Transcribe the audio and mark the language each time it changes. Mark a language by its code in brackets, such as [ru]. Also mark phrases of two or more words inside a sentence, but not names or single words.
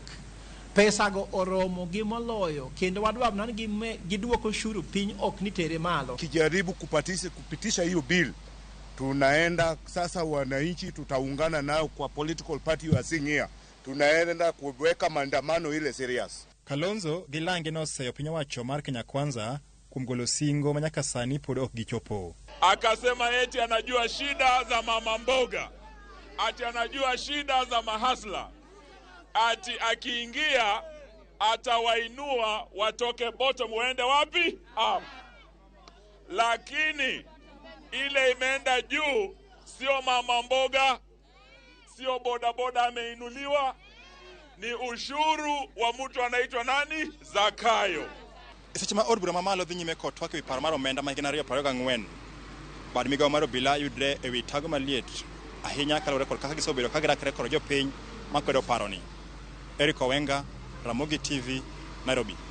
[luo] Pesa go oromo gimoloyo kendo wadwa nan giduoko ushuru piny ok nitere malo. [sw] Kijaribu kupitisha hiyo bill, tunaenda sasa, wananchi tutaungana nao kwa [en] political party [sw] wa Sing'ia, tunaenda kuweka maandamano ile serious. [luo] Kalonzo gilange no seyo piny owacho mar Kenya Kwanza kuom golo singo manyaka sani pod ok gichopo. [sw] Akasema eti anajua shida za mama mboga, ati anajua shida za mahasla, ati akiingia atawainua watoke bottom waende wapi? Up. Lakini ile imeenda juu, sio mama mboga, sio bodaboda ameinuliwa, ni ushuru wa mtu anaitwa nani? Zakayo. [luo] Seche ma od bura mamalo dhi nyime kod twak ewi paro mar omenda ma higa 2024 bad migawo mar obila yudre ewi tago maliet ahinya kaluwore kod kaka gisebedo ka girakre kod jopiny makwedo paroni. Eric Owenga, Ramogi TV, Nairobi.